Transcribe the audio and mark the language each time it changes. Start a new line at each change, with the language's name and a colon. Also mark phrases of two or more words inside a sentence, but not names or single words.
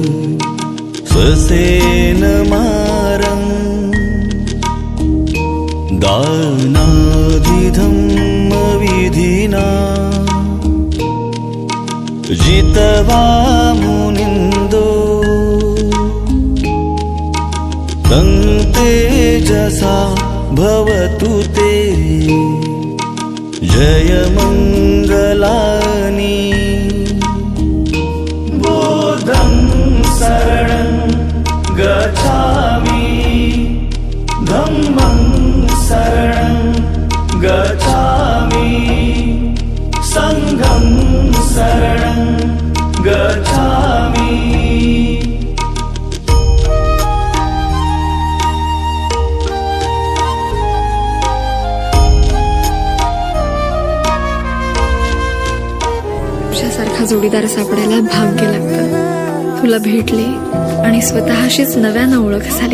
Pali: ससेनमारं दानादिधम्मविधिना जितवा मुनिन्दो तं तेजसा भवतु ते जयमङ्गलानि बुद्धं शरणं गच्छामि धम्मं शरणं गच्छामि संघं शरणं गच्छामि।
Marathi: तुझ्यासारखा जोडीदार सापडायला भाग्य लागतं। तुला भेटले आणि स्वतःशीच नव्यानं ओळख झाली।